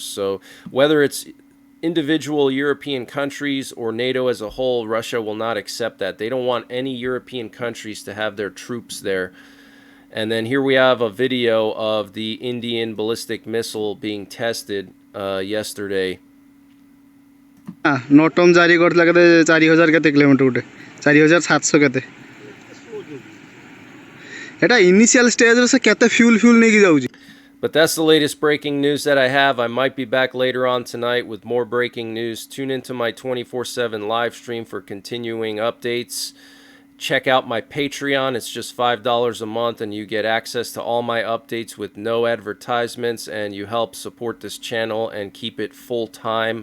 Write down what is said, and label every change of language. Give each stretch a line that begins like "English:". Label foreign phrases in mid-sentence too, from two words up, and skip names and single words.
English: So whether it's individual European countries or NATO as a whole, Russia will not accept that. They don't want any European countries to have their troops there. And then here we have a video of the Indian ballistic missile being tested yesterday.
Odia: ନୋଟମ ଜାରି କଲା କେତେ 4000 କେତେ କିଲୋମିଟର ଉଠେ 4700 କେତେ ଏଟା
English: initial stage
Odia: ରେ ସେ କେତେ ଫ୍ୟୁଏଲ ନେଇକି ଯାଉଛି.
English: But that's the latest breaking news that I have. I might be back later on tonight with more breaking news. Tune into my 24/7 live stream for continuing updates. Check out my Patreon. It's just $5 a month, and you get access to all my updates with no advertisements, and you help support this channel and keep it full-time.